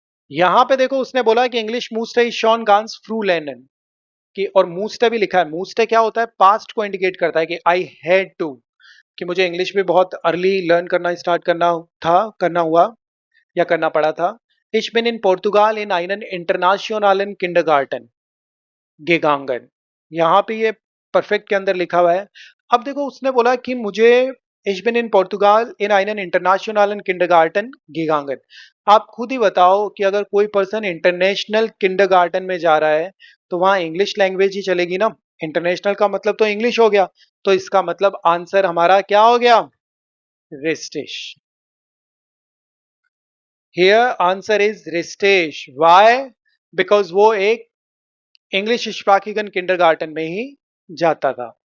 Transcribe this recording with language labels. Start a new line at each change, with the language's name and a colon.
Hindi: यहां पे देखो उसने बोला कि इंग्लिश मूस्टे इज शॉन गांस फ्रू लैंडन, कि और मूस्टे भी लिखा है। मूस्टे क्या होता है? पास्ट को इंडिकेट करता है कि आई हैड टू, कि मुझे इंग्लिश भी बहुत अर्ली लर्न करना स्टार्ट करना हुआ या करना पड़ा था।
German: Ich bin in Portugal in einen internationalen Kindergarten gegangen।
Hindi: यहाँ पे ये परफेक्ट के अंदर लिखा हुआ है। अब देखो उसने बोला कि मुझे
German: Ich bin in Portugal in einen internationalen Kindergarten gegangen।
Hindi: आप खुद ही बताओ कि अगर कोई पर्सन इंटरनेशनल किंडरगार्टन में जा रहा है तो वहां इंग्लिश लैंग्वेज ही चलेगी ना। इंटरनेशनल का मतलब तो इंग्लिश हो गया, तो इसका मतलब आंसर हमारा क्या हो गया? रिस्टिश। Here answer is रिस्टेश। Y? Because वो एक इंग्लिश स्पाकिगन किंडरगार्टन में ही जाता था।